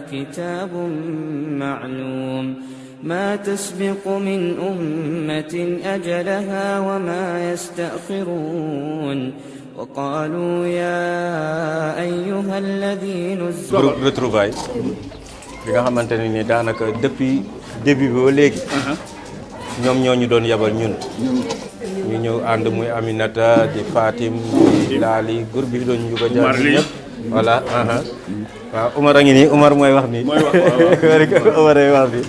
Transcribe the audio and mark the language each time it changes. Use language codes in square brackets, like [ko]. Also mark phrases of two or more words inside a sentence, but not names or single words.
[ar] كتاب معلوم ما تسبق من أمة أجلها وما يستأخرون وقالوا يا أيها الذي نزل [wo] groupe Retrouvailles bi nga xamante ne ni daanaka [fr] depuis début [wo] bi ba léegi ñoom ñoo ñu doon yabal ñun ñu ñëw ànd muy Aminata di Fatim di Laali groupe bi doon ñu ko jaar ñëpp voilà waaw Umar a ngi nii Umar mooy wax nii Umar mooy wax nii